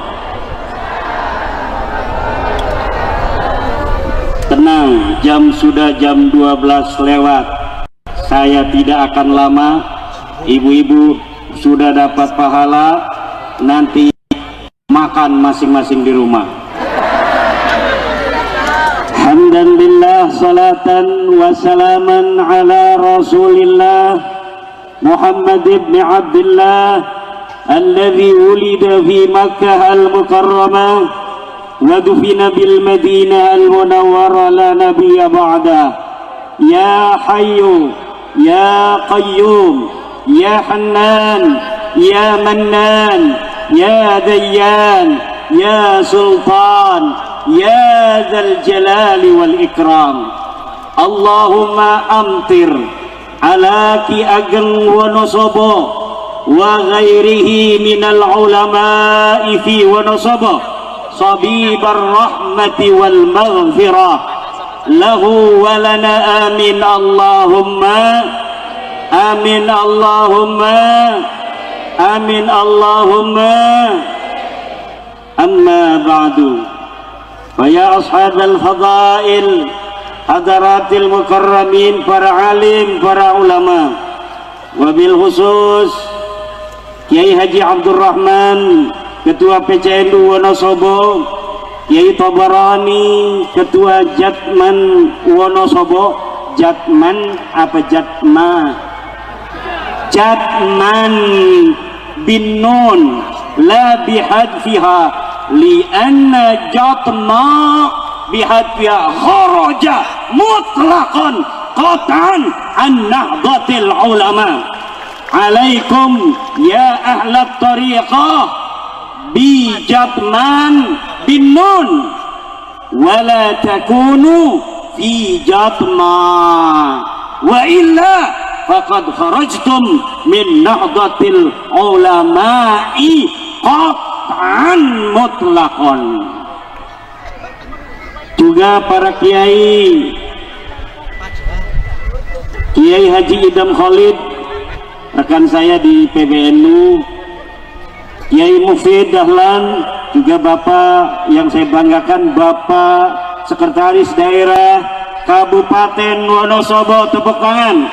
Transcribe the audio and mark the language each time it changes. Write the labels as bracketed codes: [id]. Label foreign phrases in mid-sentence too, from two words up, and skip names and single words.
[id] Tenang, sudah jam 12 lewat. Saya tidak akan lama. Ibu-ibu sudah dapat pahala, nanti makan masing-masing di rumah. [ar] حمدا لله وصلاة وسلاما على رسول الله محمد بن عبد الله الذي ولد في مكة المكرمة ودفن بالمدينة المنورة لا نبي بعده. يا حي يا قيوم يا حنان يا منان يا ديان يا سلطان يا ذا الجلال والإكرام. اللهم أمطر على Ki Ageng Wonosobo وغيره من العلماء في Wonosobo سحائب الرحمة والمغفرة له ولنا. آمين اللهم آمين اللهم آمين اللهم amin Allahumma. أما بعد فيا أصحاب الفضائل, حضرات المكرمين, [id] para alim, para ulama, [ar] وبالخصوص [id] Kiai Haji Abdul Rahman, Ketua PCNU Wonosobo, Kiai Tabarani, Ketua Jatman Wonosobo. [ar] Jatman apa Jatma? Jatman بالنون لا بحذفها لأن Jatma بحذفها خرج مطلقا قطعا عن نهضة العلماء. عليكم يا أهل الطريقة ب Jatman بالنون ولا تكونوا في Jatma وإلا فقد خرجتم من نهضة العلماء قطعا مطلقا. [id] Juga para kiai, Kiai Haji Idam Khalid, rekan saya di PBNU, Kiai Mufid Dahlan, juga Bapak yang saya banggakan, Bapak Sekretaris Daerah Kabupaten Wonosobo, tepuk tangan.